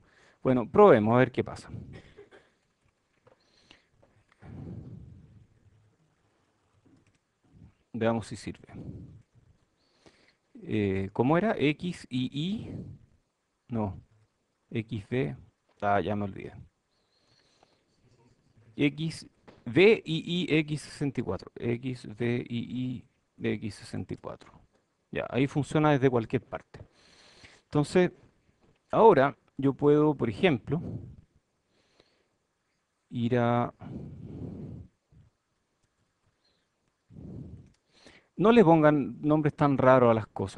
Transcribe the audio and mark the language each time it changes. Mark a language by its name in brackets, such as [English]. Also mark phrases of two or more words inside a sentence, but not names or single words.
[Spanish] Bueno, probemos a ver qué pasa. Veamos si sirve. ¿Cómo era? X, Y, Y. No, XV. Ah, ya me olvidé. X, V, I, I, X64. X, V, I, I, X64. Ya, ahí funciona desde cualquier parte. Entonces, ahora yo puedo, por ejemplo, ir a... No le pongan nombres tan raros a las cosas.